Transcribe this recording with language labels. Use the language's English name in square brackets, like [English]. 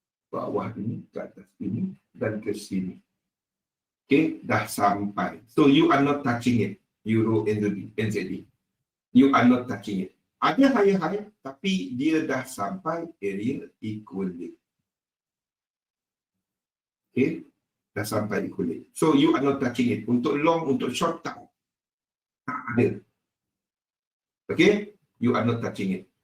[Malay] Bawah ini, ke atas ini, dan ke sini. Okay, dah sampai. [English] So you are not touching it. Euro NZD. You are not touching it. [Malay] Ada high, tapi dia dah sampai area equilibrium. Okay, dah sampai equilibrium. [English] So you are not touching it. [Malay] Untuk long, untuk short, tak ada. [English] Okay, you are not touching it.